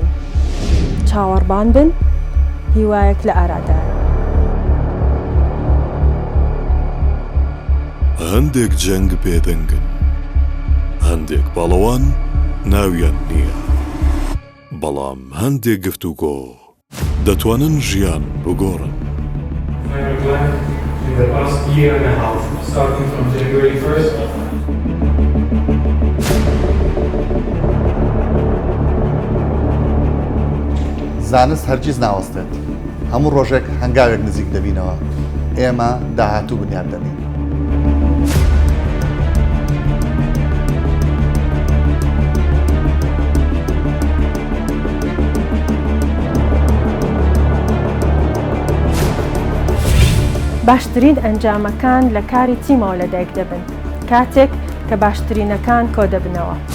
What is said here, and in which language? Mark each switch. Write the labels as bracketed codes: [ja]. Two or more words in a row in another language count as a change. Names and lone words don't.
[ckb] چاوەڕبان بن، هیوایەک لە ئارادایە. هەندێک جەنگ بێدەنگن، هەندێک بەڵەوان ناویان نییە، بەڵام هەندێک گفتوگۆ دەتوانن ژیان بگۆڕن. [en] In the past year and a half, starting from January 1st. [ckb] زانست هەرگیز ناوەستێت. هەموو ڕۆژێک هەنگاوێک نزیک دەبینەوە. ئێمە داهاتوو بنیاد دەبین. باشترین ئەنجامەکان لە کاری تیمەوە لەدایک دەبن، کاتێک کە باشترینەکان کۆ دەبنەوە.